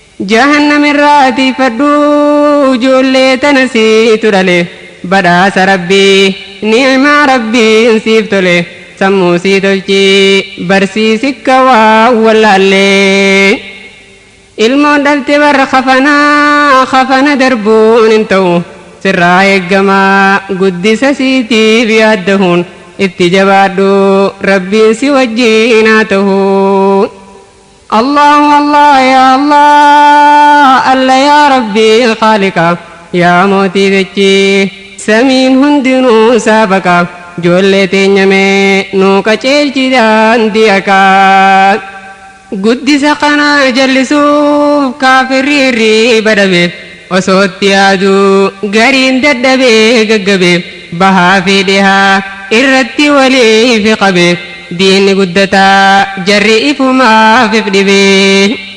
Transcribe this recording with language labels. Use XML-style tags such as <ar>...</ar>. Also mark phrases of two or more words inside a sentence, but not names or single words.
<om>Jahannam irraa tiifadhu, ijoollee tana siitu dhale, badhaasa Rabbii, ni'maa Rabbiin siif tole, sammuu sii tolchi, barsiisi akka waa wallaallee. Ilmoon dhalte warra kafanaa, kafana darbuun hin ta'u, sirraa eeggamaa, guddisa siitiif yaaddahuun, itti jabaadhu, Rabbiin si wajjin haa ta'u.</om> <ar>الله الله يا الله الله يا رب خالق,</ar> <om>ya mootii dachii, samiin hundinuu saafaka, ijoollee teenya mee nuu kajeelchi daandii akka. Guddisa kana jallisuuf kaafirri hirriiba dhabe, osoo itti yaadu gariin dadhabee gaggabe, bahaa fi dhihaa irratti waliif qabe, diinni guddataa jarri ifumaaf if dhibe.</om>